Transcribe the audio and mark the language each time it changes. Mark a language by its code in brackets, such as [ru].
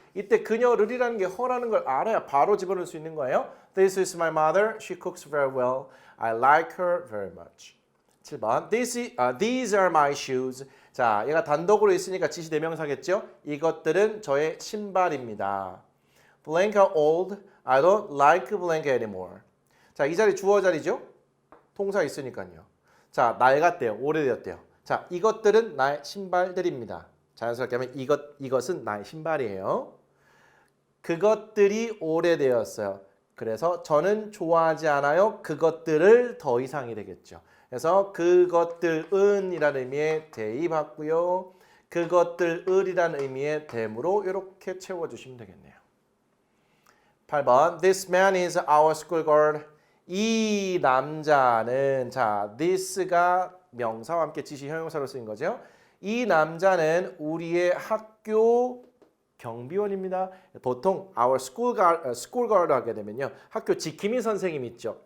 [ko] 이때 그녀를이라는 게 her라는 걸 알아야 바로 집어넣을 수 있는 거예요. [en] This is my mother. She cooks very well. I like her very much. 7번 These are my shoes. [ko] 자, 얘가 단독으로 있으니까 지시 대명사겠죠? 이것들은 저의 신발입니다. [en] Blank are old. I don't like blank anymore. [ko] 자, 이 자리 주어 자리죠? 동사 있으니까요. 자, 낡았대요. 오래되었대요. 자, 이것들은 나의 신발들입니다. 자연스럽게 하면 이것은 나의 신발이에요. 그것들이 오래되었어요. 그래서 저는 좋아하지 않아요. 그것들을 더 이상이 되겠죠. 그래서 그것들은 이라는 의미의 they 받고요. 그것들을이라는 의미의 them으로 이렇게 채워주시면 되겠네요. [en] 8번 This man is our school guard. [ko] 이 남자는 자 this가 명사와 함께 지시 형용사로 쓰인 거죠. 이 남자는 우리의 학교 경비원입니다. 보통 [en] our school guard [ko] 하게 되면요. 학교 지킴이 선생님 있죠.